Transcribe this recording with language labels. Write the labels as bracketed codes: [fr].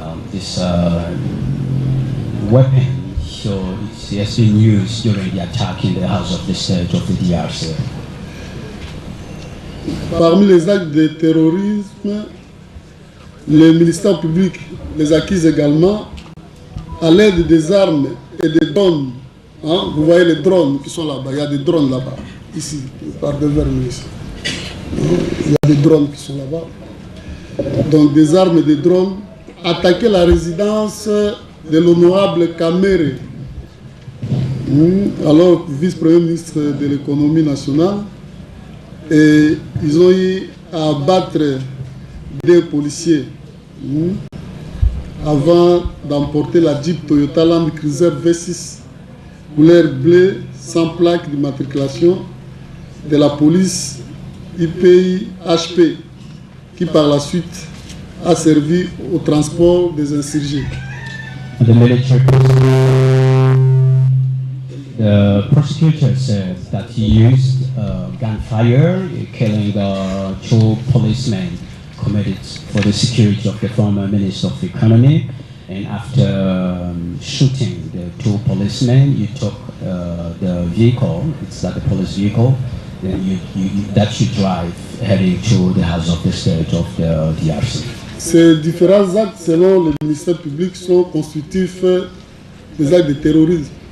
[en] This weapon, so it has been used during the attack in the house of the state of the DRC. [fr] Parmi les actes de terrorisme, le ministère public les accuse également à l'aide des armes et des drones. Hein? Vous voyez les drones qui sont là-bas, il y a des drones là-bas, ici, par devers ministre. Il y a des drones qui sont là-bas. Donc des armes et des drones, attaquer la résidence de l'honorable Kamere, alors vice-premier ministre de l'économie nationale, et ils ont eu à abattre des policiers avant d'emporter la Jeep Toyota Land Cruiser V6 couleur bleue sans plaque d'immatriculation de la police IPI-HP, qui par la suite a servi au transport des insurgés. [en] The prosecutor said that he used gunfire, killing two policemen committed for the security of the former Minister of Economy. And after shooting the two policemen, you took the vehicle, it's like a police vehicle, then that you drive heading to the house of the state of the DRC. [fr] Ces différents actes, selon le ministère public, sont constitutifs des actes de terrorisme.